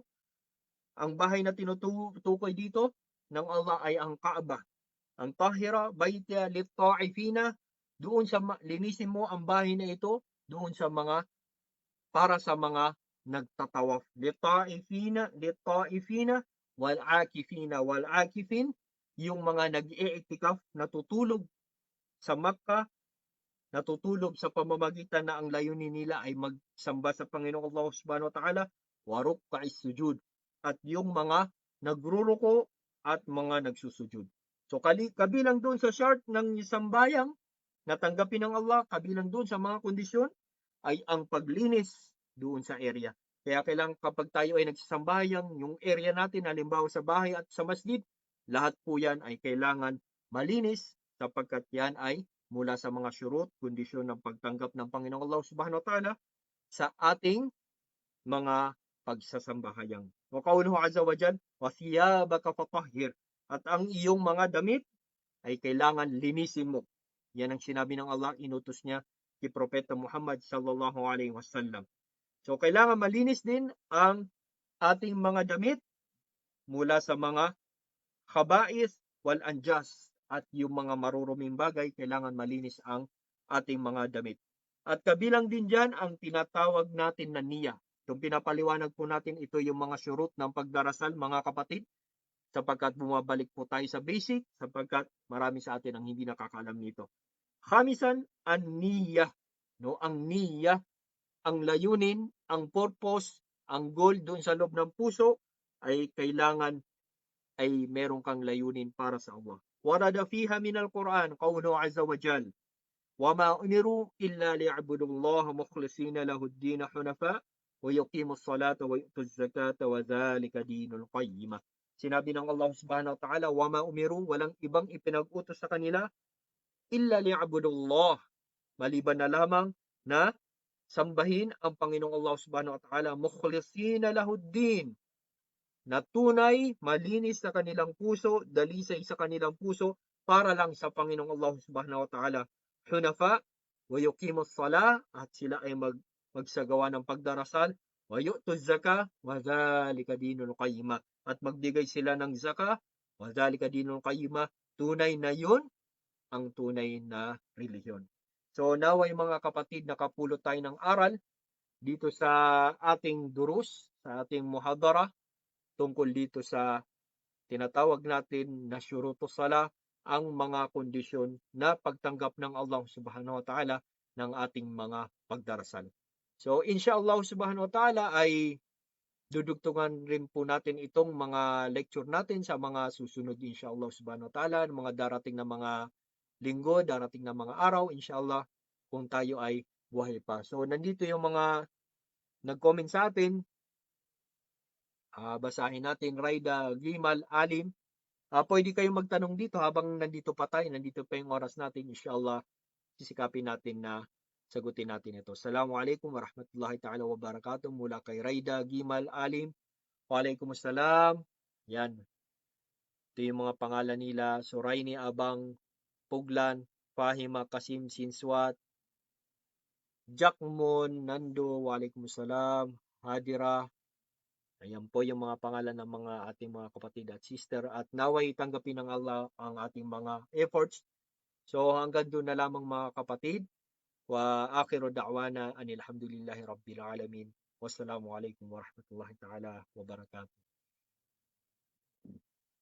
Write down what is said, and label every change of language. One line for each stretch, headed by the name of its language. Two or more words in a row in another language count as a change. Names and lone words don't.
Filipino: Ang bahay na tinutukoy dito ng Allah ay ang Kaaba. Ang
Arabic: طَهِّرَا بَيْتِيَ لِلطَّائِفِينَ,
Filipino: doon sa linisin mo ang bahay na ito doon sa mga, para sa mga nagtatawaf.
Arabic: لِلطَّائِفِينَ وَالْعَاكِفِينَ، وَالْعَاكِفِين,
Filipino: yung mga nag-i'tikaf, natutulog sa Makkah, natutulog sa pamamagitan na ang layunin nila ay magsamba sa Panginoong Allah
Arabic: سبحانه وتعالى, والركع السجود,
Filipino: at yung mga nagruruko at mga nagsusujud. So kabilang doon sa shart ng sambayang natanggapin ng Allah, kabilang doon sa mga kondisyon ay ang paglinis doon sa area. Kaya kailangan kapag tayo ay nagsasambayang, yung area natin, halimbawa sa bahay at sa masjid, lahat po yan ay kailangan malinis, sapagkat yan ay mula sa mga syurut, kondisyon ng pagtanggap ng Panginoong Allah
Arabic: سبحانه وتعالى
Filipino: sa ating mga pagsasambahayang.
Arabic: وقوله عز وجل، وثيابك فطهر,
Filipino: at ang iyong mga damit ay kailangan linisin mo. Yan ang sinabi ng Allah, inutos niya kay Propeta Muhammad
Arabic: صلى الله عليه وسلم.
Filipino: So kailangan malinis din ang ating mga damit mula sa mga
Arabic: الخبائث والأنجاس,
Filipino: at yung mga maruruming bagay, kailangan malinis ang ating mga damit. At kabilang din dyan ang tinatawag natin na niyya. Itong pinapaliwanag po natin, ito yung mga syurut ng pagdarasal, mga kapatid, sapagkat bumabalik po tayo sa basic, sapagkat marami sa atin ang hindi nakakaalam nito. Khamisan, ang niyya. No? Ang niyya, ang layunin, ang purpose, ang goal doon sa loob ng puso ay kailangan ay meron kang layunin para sa Allah.
Arabic: ورد فيها من القرآن، قوله عز وجل, وَمَا أُمِرُوا إِلَّا لِيَعْبُدُوا اللَّهَ مُخْلِصِينَ لَهُ الدِّينَ حُنَفَاءَ وَيُقِيمُوا الصَّلَاةَ وَيُؤْتُوا الزَّكَاةَ وَذَلِكَ دِينُ الْقَيِّمَةِ.
Filipino: Sinabi ng Allah
Arabic: سبحانه وتعالى, وَمَا أُمِرُوا,
Filipino: walang ibang ipinag-utos sa kanila,
Arabic: إِلَّا لِيَعْبُدُوا اللَّهَ,
Filipino: maliban na lamang na sambahin ang Panginoong Allah
Arabic: سبحانه وتعالى, مخلصين له الدين,
Filipino: na tunay, malinis sa kanilang puso, dalisay sa kanilang puso, para lang sa Panginoong Allah
Arabic: سبحانه وتعالى. حنفاء، ويقيموا الصلاة,
Filipino: at sila ay magsagawa ng pagdarasal,
Arabic: ويؤتوا الزكاة، وذلك دين القيمة,
Filipino: at magbigay sila ng zaka,
Arabic: وذلك دين القيمة,
Filipino: tunay na yun ang tunay na relihiyon. So naway mga kapatid, nakapulot tayo ng aral dito sa ating durus, sa ating muhadara, tungkol dito sa tinatawag natin na
Arabic: شروط الصلاة,
Filipino: ang mga kondisyon na pagtanggap ng Allah
Arabic: سبحانه وتعالى
Filipino: ng ating mga pagdarasal. So
Arabic: إن شاء الله سبحانه وتعالى
Filipino: ay dudugtungan rin po natin itong mga lecture natin sa mga susunod
Arabic: إن شاء الله سبحانه وتعالى,
Filipino: mga darating na mga linggo, darating na mga araw, inshallah, kung tayo ay buhay pa. So nandito yung mga nag-comment sa atin. Basahin natin. Raida Gimal Alim, pwede kayong magtanong dito habang nandito pa tayo, nandito pa yung oras natin, inshallah, sisikapin natin na sagutin natin ito.
Arabic: السلام عليكم ورحمة الله تعالى وبركاته,
Filipino: mula kay Raida Gimal Alim. Waalaikumsalam. Yan. Ito yung mga pangalan nila: Suraini Abang Puglan, Fahima Kasim Sinswat, Jackmon Nando, Waalaikumsalam, Hadira. Ayan po yung mga pangalan ng mga ating mga kapatid at sister, at naway tanggapin ng Allah ang ating mga efforts. So hanggang doon na lamang mga kapatid.
Arabic: وآخر دعوانا أن الحمد لله رب العالمين. والسلام عليكم ورحمة الله تعالى وبركاته.